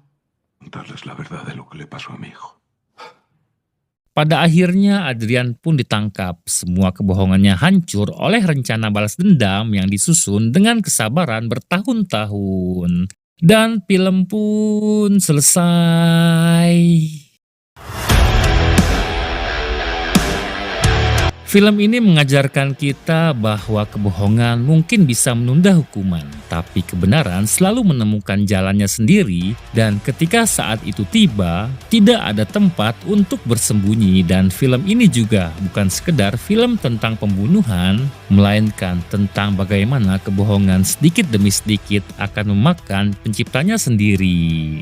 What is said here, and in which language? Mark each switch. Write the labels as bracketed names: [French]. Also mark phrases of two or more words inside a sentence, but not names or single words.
[Spanish] Contarles la verdad de lo que le pasó a mi hijo. [Indonesian] Pada akhirnya Adrian pun ditangkap. Semua kebohongannya hancur oleh rencana balas dendam yang disusun dengan kesabaran bertahun-tahun. Dan film pun selesai. Film ini mengajarkan kita bahwa kebohongan mungkin bisa menunda hukuman, tapi kebenaran selalu menemukan jalannya sendiri dan ketika saat itu tiba, tidak ada tempat untuk bersembunyi dan film ini juga bukan sekedar film tentang pembunuhan, melainkan tentang bagaimana kebohongan sedikit demi sedikit akan memakan penciptanya sendiri.